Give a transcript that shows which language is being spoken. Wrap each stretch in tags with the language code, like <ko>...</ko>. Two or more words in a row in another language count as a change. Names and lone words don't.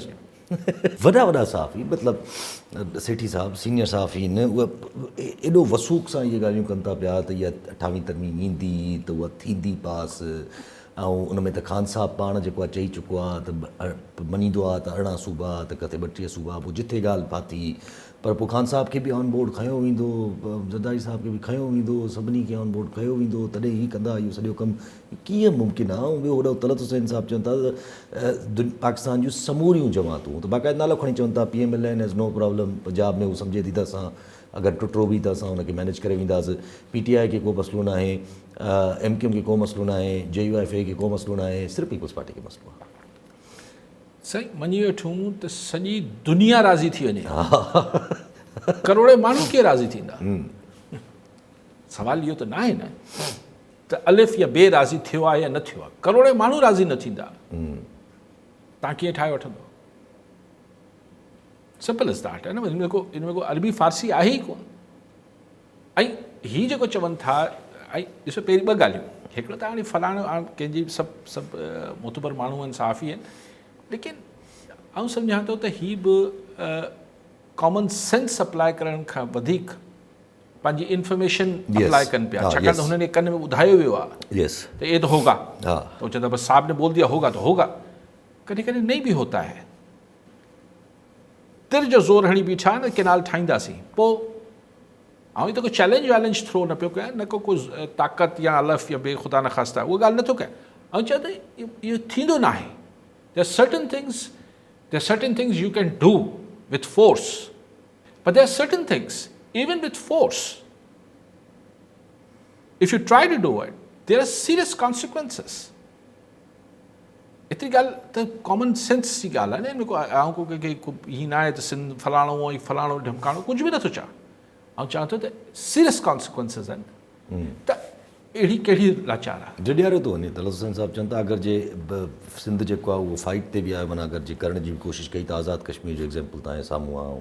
<sd>वॾा वॾा सहाफ़ी, मतिलबु सेठी साहब सीनियर सहाफ़ी आहिनि, उहे एॾो वसूख़ सां इहे ॻाल्हियूं कनि था पिया त इहा 28वीं तरमीम ईंदी त उहा थींदी पास, ऐं उन में त ख़ान साहब पाण जेको आहे चई चुको आहे त मञींदो आहे त 18 सूबा त किथे 32 सूबा, पोइ जिथे ॻाल्हि फाथी पर पोइ ख़ान साहब खे बि</sd> <en>on board</en> <sd>खयो वेंदो, ज़रदारी साहब खे बि खयो वेंदो, सभिनी खे</sd> <en>on board</en> <sd>कयो वेंदो, तॾहिं ई कंदा इहो सॼो कमु कीअं मुमकिन आहे। ऐं ॿियो होॾो तलत हुसैन साहब चवनि था पाकिस्तान जूं समूरियूं जमातूं त बाक़ाइदा नालो खणी चवनि था PMLN</sd> <en>has no problem,</en> <sd>पंजाब में उहो सम्झे थी त असां अगरि टुटो बि त असां हुनखे मैनेज करे वेंदासीं, PTI खे को मसइलो न आहे, MQM खे को मसइलो न आहे, JUIFA खे को मसइलो न आहे, सिर्फ़ु पीपल्स पार्टी खे मसइलो आहे। साईं मञी वठूं त सॼी दुनिया राज़ी थी वञे, करोड़े माण्हू कीअं राज़ी थींदा? सवाल इहो त न आहे न त अलिफ या बे राज़ी थियो आहे या न थियो आहे, करोड़े माण्हू राज़ी न थींदा, तव्हां कीअं ठाहे वठंदो?</sd> <en>simple is that</en> <ur>ہے نہ,</ur> <sd>इनमें को अरबी फारसी आहे ई कोन। ऐं हीअ जेको चवनि था, ऐं ॾिसो पहिरीं ॿ ॻाल्हियूं, हिकिड़ो त हाणे फलाणो कंहिंजी सभु मुतबर माण्हू आहिनि, साफ़ी आहिनि, लेकिन आउं सम्झां थो त हीअ बि</sd> <en>common sense</en> <sd>अप्लाई करण खां वधीक पंहिंजी इंफॉर्मेशन अप्लाई कनि पिया, छाकाणि त हुननि कन में ॿुधायो वियो आहे त</sd> <ur>یہ تو ہوگا,</ur> <sd>तो चवंदा</sd> <ur>بس صاحب نے بول دیا ہوگا تو ہوگا.</ur> <sd>कॾहिं कॾहिं</sd> <ur>نہیں بھی ہوتا ہے,</ur> <sd>तिर जो ज़ोर हणी बीठा न केनाल ठाहींदासीं, पोइ आउं त कोई</sd> <en>challenge wallenge throw</en> <sd>न पियो कयां, न को ताक़त या अलफ़ या बे ख़ुदा न ख़ास्ता उहा ॻाल्हि नथो कयां, ऐं चवां त इहो थींदो न आहे।</sd> <en>There are certain things you can do with force, but there are certain things, even with force, if you try to do it, there are serious consequences.</en> <sd>एतिरी ॻाल्हि त</sd> <en>common sense</en> <sd>जी ॻाल्हि आहे न, हिन में को हीअं न आहे त सिंध फलाणो ऐं फलाणो ढमकाणो कुझु बि नथो चवां, ऐं चवां थो त</sd> <en>serious consequences</en> <sd>आहिनि, त अहिड़ी कहिड़ी लाचार आहे। जॾियारो थो वञे, तलत हुसैन साहब चवनि था अगरि जे सिंध जेको आहे उहो फाइट ते बि आहे, माना अगरि जे करण जी कोशिशि कई त आज़ादु कश्मीर जो एग्ज़ाम्पल तव्हांजे साम्हूं आहे।</sd>